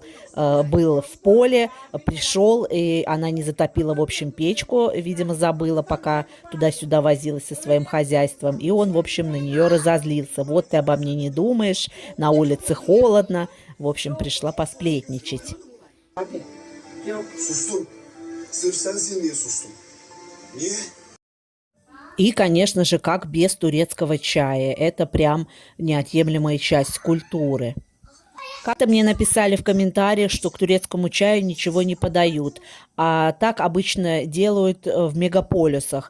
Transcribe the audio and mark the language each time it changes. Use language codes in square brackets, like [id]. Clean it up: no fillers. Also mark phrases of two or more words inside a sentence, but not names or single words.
[ru] Был в поле, пришел, и она не затопила, в общем, печку, видимо, забыла, пока туда-сюда возилась со своим хозяйством. И он, в общем, на нее разозлился. Вот ты обо мне не думаешь, на улице холодно. В общем, пришла посплетничать. [tr] Sustum. Sırf sensin diye sustum. Niye? [ru] И, конечно же, как без турецкого чая. Это прям неотъемлемая часть культуры. Как-то мне написали в комментариях, что к турецкому чаю ничего не подают. А так обычно делают в мегаполисах.